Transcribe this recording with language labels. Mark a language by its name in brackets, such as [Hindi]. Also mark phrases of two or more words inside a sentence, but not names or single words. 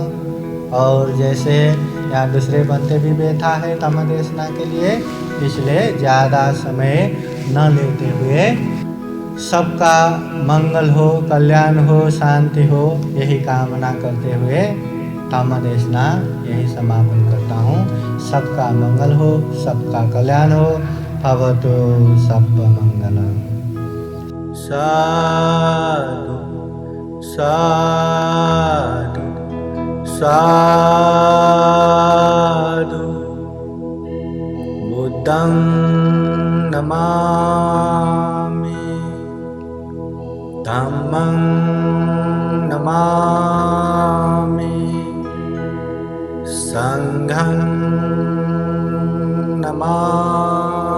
[Hindi] और जैसे यहाँ दूसरे बंदे भी बैठा है धम्म देशना के लिए, इसलिए ज़्यादा समय न लेते हुए सबका मंगल हो, कल्याण हो, शांति हो, यही कामना करते हुए धम्म देशना यही समापन करता हूँ। सबका मंगल हो, सबका कल्याण हो। [Sanskrit] भवतु सर्वमंगलम्। साधु साधु साधु। [Pali] बुद्धं नमामि, धम्मं नमामि, संघं नमामि।